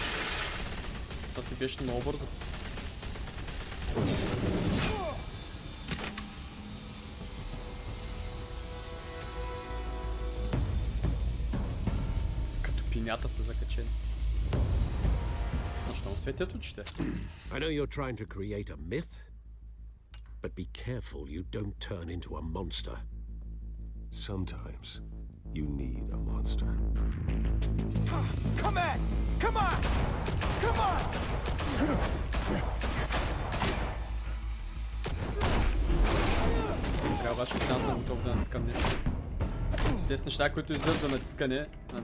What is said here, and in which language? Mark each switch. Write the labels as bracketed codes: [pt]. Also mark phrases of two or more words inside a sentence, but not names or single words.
[bg] Това ти беше много бързо. Като пинята са закачени. Защо му светят очите? [en] I know you're trying to create a myth, but be careful you don't turn into a monster. Sometimes you need a monster. Come on! Come on! Come on! [bg] Трябва обаче сам съм готов да натискам нещо. Тези неща, които излизат за натискане, да.